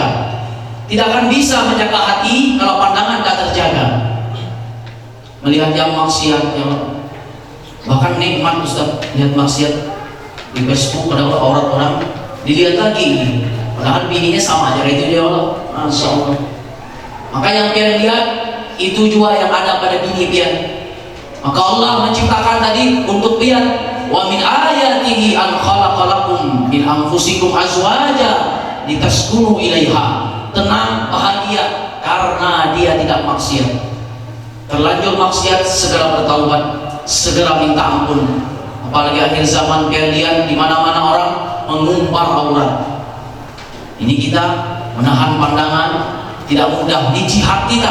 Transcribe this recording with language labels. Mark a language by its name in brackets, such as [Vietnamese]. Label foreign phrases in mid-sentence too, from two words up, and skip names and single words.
[Indonesian] Tidak akan bisa menjaga hati kalau pandangan tidak terjaga. Melihat yang maksiat, bahkan nikmat Ustaz, lihat maksiat di Facebook pada aurat orang, dilihat lagi, padahal bininya sama aja itu dia Allah. [Arabic] ما شاء الله. [Banjar] Maka yang pian lihat itu juga yang ada pada bini pian. Maka Allah menciptakan tadi untuk pian, [Arabic] ومن آياته أن خلق لكم من أنفسكم أزواجا لتسكنوا إليها. [Indonesian] Tenang, bahagia karena dia tidak maksiat. Terlanjur maksiat, segera bertaubat, segera minta ampun. [Banjar] Apalagi akhir zaman pian lihat di mana-mana orang mengumbar aurat. [Indonesian] Ini kita menahan pandangan, tidak mudah di jihad kita.